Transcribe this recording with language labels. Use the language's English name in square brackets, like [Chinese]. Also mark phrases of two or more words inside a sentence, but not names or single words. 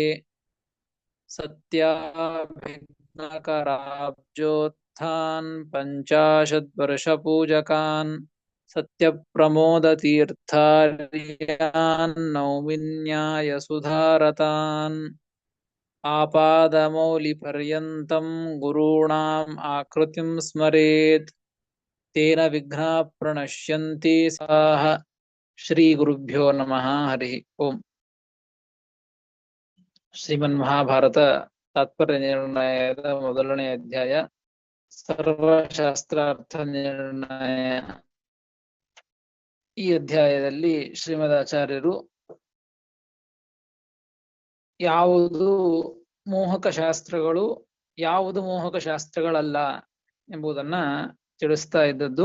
[Sanskrit] ಸತ್ಯಾಭಿಘ್ನಕರಾಬ್ಜೋತ್ಥಾನ್ ಪಂಚಾಶದ್ವರ್ಷಪೂಜಕಾನ್ ಸತ್ಯಪ್ರಮೋದತೀರ್ಥಾರ್ಯಾನ್ ನೌಮಿನ್ಯಾಯಸುಧಾರತಾನ್. ಆಪಾದಮೌಲಿಪರ್ಯಂತಂ ಗುರುಣಾಂ ಆಕೃತಿಂ ಸ್ಮರೇತ್ ತೇನ ವಿಘ್ನಾಃ ಪ್ರಣಶ್ಯಂತಿ ಸಾಹ. ಶ್ರೀ ಗುರುಭ್ಯೋ ನಮಃ. ಹರಿ ಓಂ. [Kannada] ಶ್ರೀಮನ್ಮಹಾಭಾರತ ತಾತ್ಪರ್ಯ ನಿರ್ಣಯದ ಮೊದಲನೇ ಅಧ್ಯಾಯ ಸರ್ವಶಾಸ್ತ್ರಾರ್ಥ ನಿರ್ಣಯ. ಈ ಅಧ್ಯಾಯದಲ್ಲಿ ಶ್ರೀಮದಾಚಾರ್ಯರು ಯಾವುದು ಮೋಹಕ ಶಾಸ್ತ್ರಗಳು, ಯಾವುದು ಮೋಹಕ ಶಾಸ್ತ್ರಗಳಲ್ಲ ಎಂಬುದನ್ನ ತಿಳಿಸ್ತಾ ಇದ್ದದ್ದು.